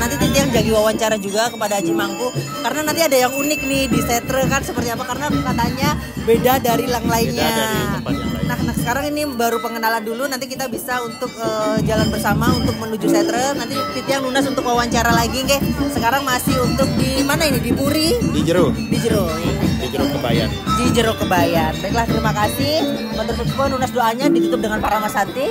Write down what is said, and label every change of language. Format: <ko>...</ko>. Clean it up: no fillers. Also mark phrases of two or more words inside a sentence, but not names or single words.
<id>Nanti Titi yang jadi wawancara juga kepada Haji Mangku, karena nanti ada yang unik nih di Setre kan seperti apa, karena katanya beda dari yang lainnya. Beda dari tempat yang lain. Nah, sekarang ini baru pengenalan dulu, nanti kita bisa untuk jalan bersama untuk menuju Setre. Nanti Titi yang lunas untuk wawancara lagi, nggih. Sekarang masih untuk di mana ini? Di Puri? Di Jero. Di Jero. Di Jero Kebayan. Di Jero Kebayan. Baiklah, terima kasih.</id> <jv>Matur suwun,</jv> <id>lunas doanya ditutup dengan para Mas Santi.</id>